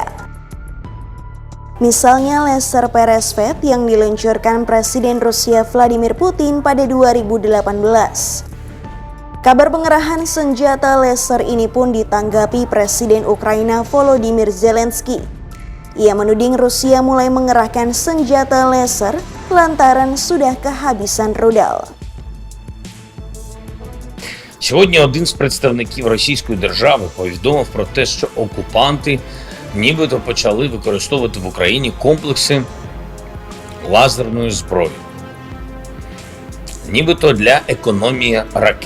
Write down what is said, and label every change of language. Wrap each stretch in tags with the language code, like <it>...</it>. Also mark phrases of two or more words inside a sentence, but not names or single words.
<id>Misalnya laser Peresvet yang diluncurkan Presiden Rusia Vladimir Putin pada 2018. Kabar pengerahan senjata laser ini pun ditanggapi Presiden Ukraina Volodymyr Zelensky. Ia menuding Rusia mulai mengerahkan senjata laser lantaran sudah kehabisan rudal.</id> <uk>Сьогодні один з представників Російської держави повідомив про те, що окупанти нібито почали використовувати в Україні комплекси лазерної зброї. Нібито для економії ракет.</uk>